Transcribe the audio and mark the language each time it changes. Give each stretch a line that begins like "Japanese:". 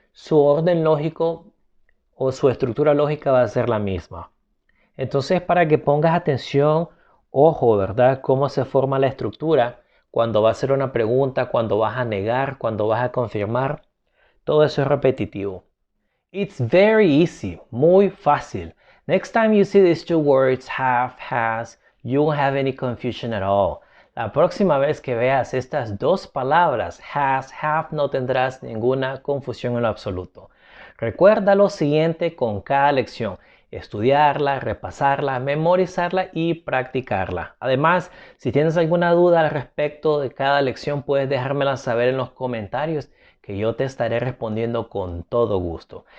Spanish: Su orden lógico o su estructura lógica va a ser la misma. Entonces, para que pongas atención, ojo, ¿verdad? Cómo se forma la estructura cuando va a hacer una pregunta, cuando vas a negar, cuando vas a confirmar. Todo eso es repetitivo.
English: It's very easy,
Spanish: muy fácil.
English: Next time you see these two words, have, has, you won't have any confusion at all.
Spanish: La próxima vez que veas estas dos palabras, has, have, no tendrás ninguna confusión en lo absoluto. Recuerda lo siguiente con cada lección: estudiarla, repasarla, memorizarla y practicarla. Además, si tienes alguna duda al respecto de cada lección, puedes dejármela saber en los comentarios, que yo te estaré respondiendo con todo gusto.